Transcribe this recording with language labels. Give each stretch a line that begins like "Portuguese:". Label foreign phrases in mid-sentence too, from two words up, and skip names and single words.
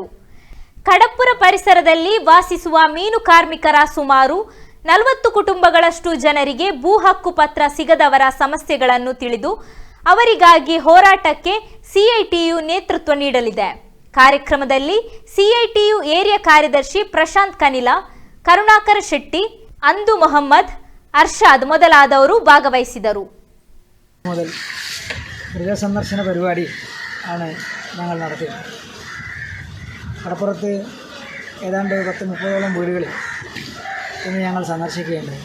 Kannada: ಕಡಪುರ ಪರಿಸರದಲ್ಲಿ ವಾಸಿಸುವ ಮೀನು ಕಾರ್ಮಿಕರ ಸುಮಾರು 40 ಕುಟುಂಬಗಳಷ್ಟು ಜನರಿಗೆ ಭೂ ಹಕ್ಕು ಪತ್ರ ಸಿಗದವರ ಸಮಸ್ಯೆಗಳನ್ನು ತಿಳಿದು ಅವರಿಗಾಗಿ ಹೋರಾಟಕ್ಕೆ ಸಿಐಟಿಯು ನೇತೃತ್ವ ನೀಡಲಿದೆ. ಕಾರ್ಯಕ್ರಮದಲ್ಲಿ ಸಿಐಟಿಯು ಏರಿಯಾ ಕಾರ್ಯದರ್ಶಿ ಪ್ರಶಾಂತ್ ಕನಿಲಾ,
Malayalam: കരുണാകർ ഷെട്ടി, അന്തു മുഹമ്മദ്, അർഷാദ് മുതലായവർ ഭാഗവഹിಸಿದರು. മുതൽ ഗൃഹസന്ദർശന പരിപാടി ആണ് ഞങ്ങൾ നടത്തിയത്. കടപ്പുറത്ത് ഏതാണ്ട് 10-30ഓളം വീടുകളിൽ ഇന്ന് ഞങ്ങൾ സന്ദർശിക്കുകയുണ്ടായി.